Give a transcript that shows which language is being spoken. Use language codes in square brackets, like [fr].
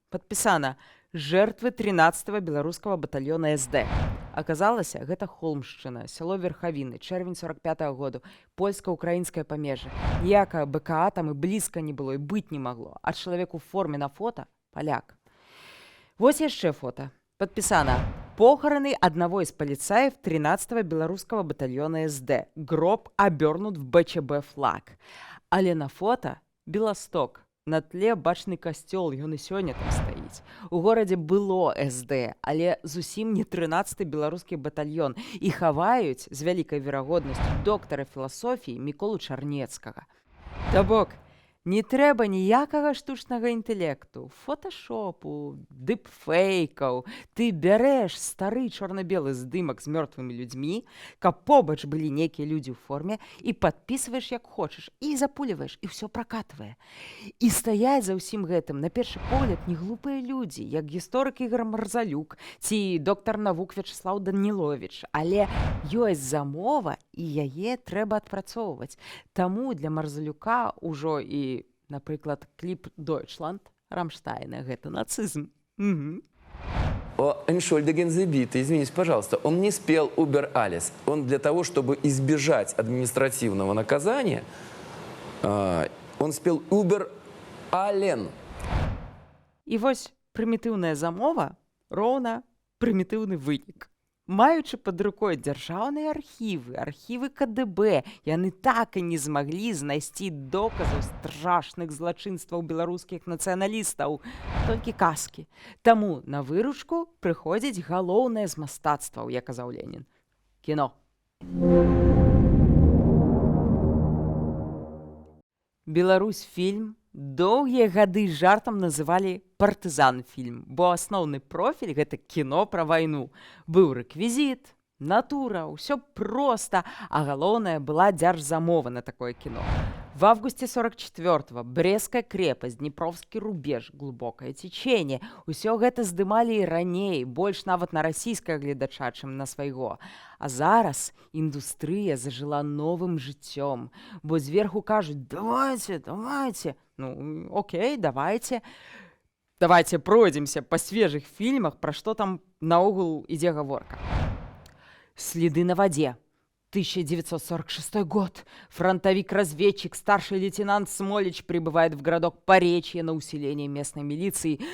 [be] Падпісана «Жертвы 13-го беларускага батальёна СД». Аказалася, гэта Холмшчына, сяло Верхавіны, чэрвень 45-го году, польска-украінскае памежжа. Ніякага БКА там і блізка не было, і быць не магло. А чалавек у форме на фота – паляк. Вось яшчэ фота. [ru] Падпісана «Похороны одного из полицаев 13-го белорусского батальона СД. Гроб обернут в БЧБ флаг». [be] Але на фото Белосток. На тле бачны касцёл, ён і сёння там стаіць. У горадзе было СД, але зусім не 13-й беларускі батальён. І хаваюць, з вялікай верагоднасцю, доктара філасофіі Міколу Чарнецкага. То бок, не трэба ніякага штучнага інтэлекту, фоташопу, дыпфейкаў. Ты бярэш стары чорна-белы здымак з мёртвымі людзьмі, каб побач былі нейкія людзі ў форме, і падпісваеш як хочаш, і запуліваеш, і ўсё пракатвае. І стаяць за ўсім гэтым, на першы погляд, не глупыя людзі, як гісторык Ігор Марзалюк ці доктар навук Вячеслаў Даніловіч. Але ёсць замова, і яе трэба адпрацоўваць. Таму для Марзалюка ўжо і напрыклад, клип «Deutschland» Рамштайна. [ru] Это нацизм. Угу. [de] Entschuldigen Sie bitte, [ru] извините, пожалуйста, он не спел «Убер Алис». Он для того, чтобы избежать административного наказания, он спел «Убер Ален». [be] І вось прымітыўная замова роўна прымітыўны вынік. Маючы пад рукой дзяржаўныя архівы, архівы КДБ, яны так і не змаглі знайсці доказаў страшных злачынстваў беларускіх нацыяналістаў, толькі казкі. Таму на выручку прыходзіць галоўнае з мастацтваў, як казаў Ленін – кіно. Беларусь-фільм доўгія гады жартам называлі партызан-фільм, бо асноўны профіль – гэта кіно пра вайну. Быў рэквізіт, натура, ўсё проста, а галоўнае была дзяржзамова на такое кіно. [ru] В августе 44-го Брестская крепость, Днепровский рубеж, глубокое течение. [be] Усё гэта здымалі і раней, больш нават на расійскага гледача, чым на свайго. А зараз індустрыя зажыла новым жыццём, бо зверху кажуць [ru] «давайте, давайте». Ну, окей, давайте. Давайте пройдемся по свежих фильмах, про что там [be] наогул ідзе гаворка. [ru] «Следы на воде». 1946 год. Фронтовик-разведчик, старший лейтенант Смолич прибывает в городок Поречье на усиление местной милиции.